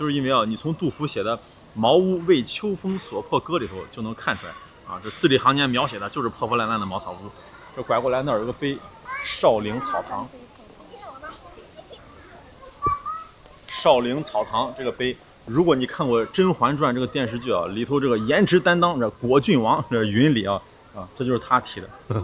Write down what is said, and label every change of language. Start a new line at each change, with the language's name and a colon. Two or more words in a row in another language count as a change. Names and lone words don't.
Chinese: 就是因为你从杜甫写的《茅屋为秋风所破歌》里头就能看出来这字里行间描写的就是破破烂烂的茅草屋。这拐过来那儿有个碑，少陵草堂。少陵草堂这个碑。如果你看过《甄嬛傳》这個電視劇里頭這個顏值擔當這果郡王這雲里這就是他提的。